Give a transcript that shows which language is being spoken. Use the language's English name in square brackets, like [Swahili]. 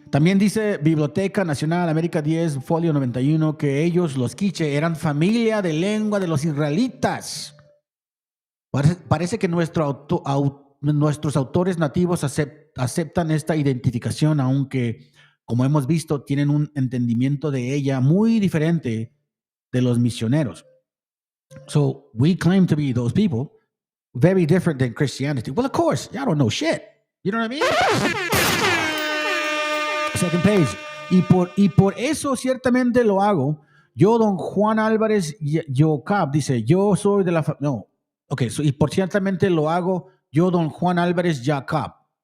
[Spanish] También dice Biblioteca Nacional, América 10, folio 91, que ellos, los quiche, eran familia de lengua de los israelitas. Parece que nuestros autores nativos aceptan esta identificación, aunque, como hemos visto, tienen un entendimiento de ella muy diferente de los misioneros. [English] So, we claim to be those people, very different than Christianity. Well, of course, y'all don't know shit. You know what I mean? Second page. [Spanish] Y por eso ciertamente lo hago. Yo, don Juan Álvarez Yocab, dice, yo soy de la... No. Ok, y por ciertamente lo hago yo, don Juan Álvarez Yocab.